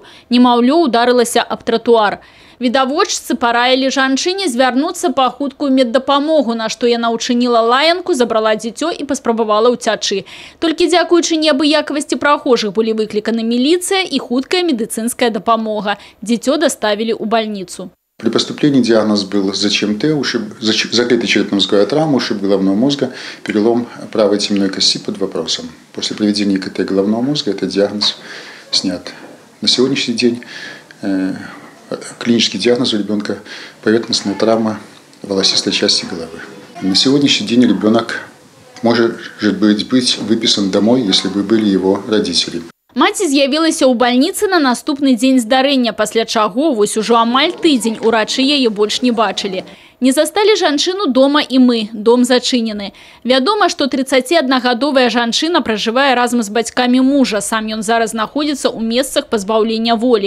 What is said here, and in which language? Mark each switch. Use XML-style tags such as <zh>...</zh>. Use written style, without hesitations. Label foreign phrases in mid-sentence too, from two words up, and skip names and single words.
<be>Немаўлё ударылася аб тратуар. Відавочцы параілі жанчыне звярнуцца па хуткую меддапамогу, на што яна ўчыніла лаянку, забрала дзіцё і паспрабавала ўцячы. Толькі дзякуючы неабыякавасці прахожых былі выкліканы міліцыя і хуткая медыцынская дапамога.</be> <ru>Дзіцё доставили в больницу. При поступлении диагноз был ЗЧМТ, закрытый черепно-мозговая травма, ушиб головного мозга, перелом правой теменной кости под вопросом. После проведения КТ головного мозга этот диагноз снят. На сегодняшний день клинический диагноз у ребенка – поверхностная травма волосистой части головы. На сегодняшний день ребенок может быть выписан домой, если бы были его родители.</ru> <be>Маці з'явілася ў бальніцы на наступны дзень здарэння, пасля чаго вось ужо амаль тыдзень урачы яе больш не бачылі. Не засталі жанчыну дома і мы, дом зачынены. Вядома, што 31-гадовая жанчына пражывае разам з бацькамі мужа, сам ён зараз знаходзіцца ў месцах пазбаўлення волі.</be>